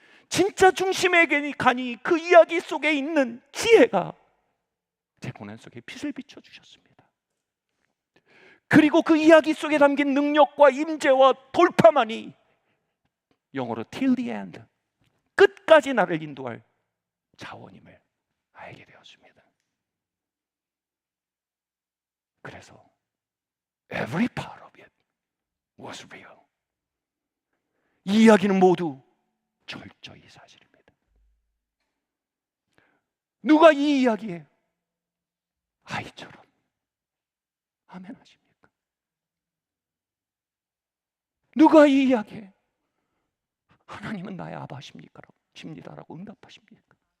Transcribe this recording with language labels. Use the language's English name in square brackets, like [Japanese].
[Korean] 진짜 중심에 가니 그 이야기 속에 있는 지혜가 제 고난 속에 빛을 비춰주셨습니다. 그리고 그 이야기 속에 담긴 능력과 임재와 돌파만이 영어로 [English] till the end, [Korean] 끝까지 나를 인도할 자원임을 알게 되었습니다. 그래서 [English] every part of it was real. [Korean] 이 이야기는 모두 철저히 사실입니다. 누가 이 이야기에 아이처럼 아멘 하십니까? 누가 이 이야기에 하나님은 나의 아버지십니다라고 응답하십니까?